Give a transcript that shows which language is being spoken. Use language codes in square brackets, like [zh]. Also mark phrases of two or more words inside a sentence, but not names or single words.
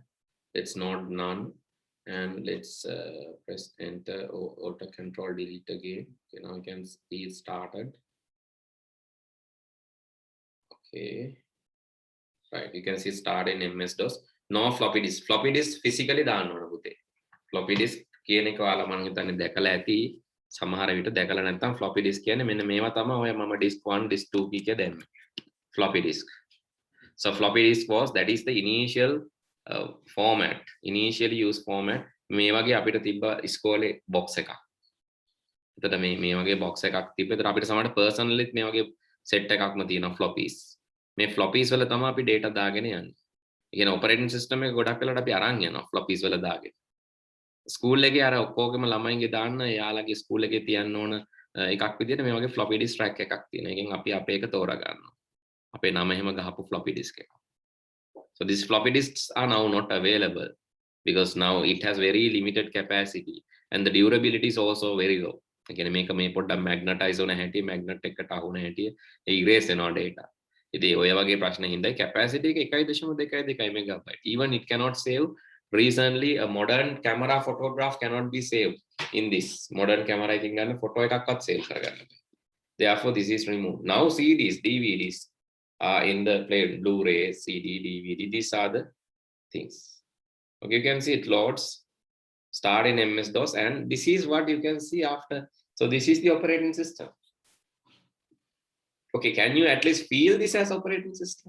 [en] Let's not none, and let's press enter or auto control delete again. Okay, now you can see it started. Okay, right, you can see start in MS-DOS. No floppy disk. Floppy disk physically [si] දාන්න ඕන පුතේ. [en] Floppy disk [si] කියන එක ඔයාලා මම හිතන්නේ දැකලා ඇති. සමහර විට දැකලා නැත්නම් [en] floppy disk [si] කියන්නේ මෙන්න මේවා තමයි ඔය මම [en] disk 1 disk 2 [si] කිය දැම්මේ. [en] Floppy disk. So floppy disk that is the initial format, initially used format. [si] මේ වගේ අපිට තිබ්බ ඉස්කෝලේ box එකක්. එතකොට මේ වගේ box එකක් තිබ්බ. එතකොට අපිට සමහරට personally මේ වගේ set එකක්ම තියෙනවා floppies. මේ floppies වල තමයි අපි data දාගෙන යන්නේ. ඒ කියන්නේ [en] operating system [si] එක ගොඩක් වෙලාවට අපි අරන් යනවා floppies වල දාගෙන. ස්කූල් එකේ අර ඔක්කොගේම ළමයින්ගේ දාන්න යාළගේ ස්කූල් එකේ තියන්න ඕන එකක් විදිහට මේ වගේ [en] floppy disk track [si] එකක් තියෙනවා. ඒකෙන් අපි අපේ එක තෝරා ගන්නවා. අපේ නම එහෙම ගහපු [en] floppy disk [si] එක. [en] So these floppy disks are now not available because now it has very limited capacity and the durability is also very low. Again, [si] මේක මේ පොඩ්ඩක් magnetize වුණ හැටි, magnet එකට අහුන හැටි erase වෙනවා data. ඉතින් ඔය වගේ ප්‍රශ්න හින්දා capacity එක 1.22 megabyte. [en] Even it cannot save. Recently a modern camera photograph cannot be saved in this. Modern camera [si] එකකින් ගන්න photo එකක්වත් save කරගන්න බෑ. [en] Therefore this is removed. Now CDs, DVDs in the play Blu-ray, CD, DVD. These are the things. Okay, you can see it loads, start in MS-DOS, and this is what you can see after. So this is the operating system. Okay, can you at least feel this as operating system?